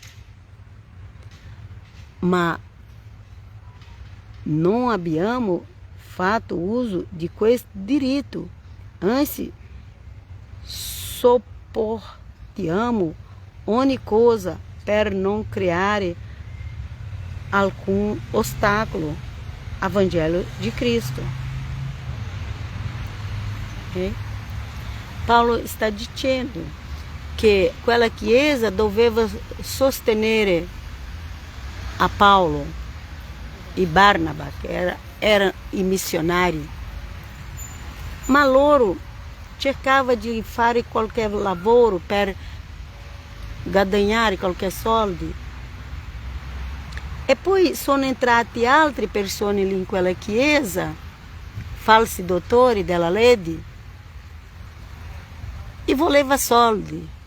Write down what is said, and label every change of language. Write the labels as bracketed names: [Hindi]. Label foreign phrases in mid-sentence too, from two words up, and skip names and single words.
[Italian] Ma non abbiamo fatto uso di questo diritto, anzi sopportiamo ogni cosa per non creare alcun ostacolo [Portuguese] ao Evangelho de Cristo. [Italian] Okay? [Portuguese] Paulo está dizendo que [Italian] quella chiesa doveva sostenere a Paulo e Barnaba, [Portuguese] que eram [Italian] i missionari, ma loro cercava di fare qualche lavoro per guadagnare qualche soldi. E poi sono entrati altre persone lì in quella chiesa, falsi dottori della legge, e voleva soldi.